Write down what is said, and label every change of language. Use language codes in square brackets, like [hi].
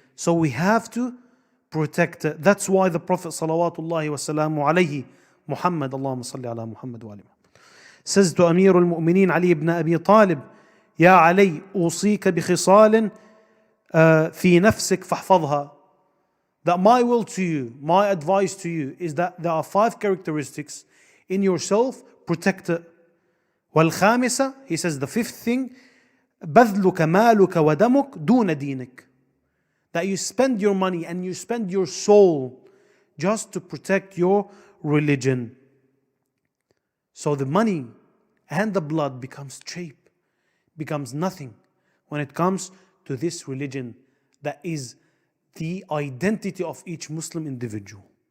[en] So we have to protect it. That's why the Prophet salawatullahi wasalamu alayhi, Muhammad, Allahumma salli ala Muhammad wa ali Muhammad, says to Amir al-Mu'mineen Ali ibn Abi Talib, Ya Ali, [ar] أوصيك بخصال في نفسك فاحفظها. [en] That my will to you, my advice to you is that there are 5 characteristics in yourself, protect it. [ar] والخامسة, [en] he says the 5th thing, [ar] بذلك مالك ودمك دون دينك. [en] That you spend your money and you spend your soul just to protect your religion. So the money and the blood becomes cheap, becomes nothing when it comes to this religion that is the identity of each Muslim individual.